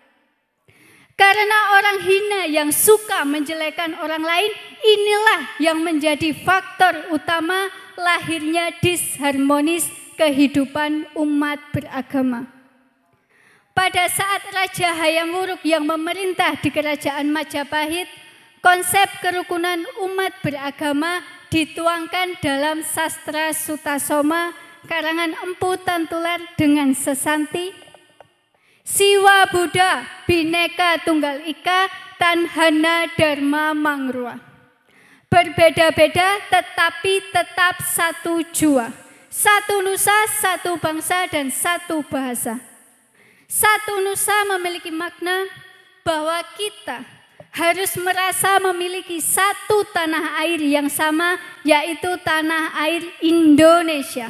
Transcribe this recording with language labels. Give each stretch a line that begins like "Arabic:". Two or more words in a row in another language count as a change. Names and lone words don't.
Indonesian: Karena orang hina yang suka menjelekkan orang lain, inilah yang menjadi faktor utama lahirnya disharmonis kehidupan umat beragama. Pada saat Raja Hayam Wuruk yang memerintah di kerajaan Majapahit, konsep kerukunan umat beragama dituangkan dalam sastra Sutasoma karangan Empu Tantular dengan sesanti Siwa Buddha
Kawi: Bhineka Tunggal Ika Tanhana Dharma Mangrua.
Indonesian: Berbeda-beda tetapi tetap satu jua, satu nusa, satu bangsa dan satu bahasa. Satu nusa memiliki makna bahwa kita harus merasa memiliki satu tanah air yang sama, yaitu tanah air Indonesia.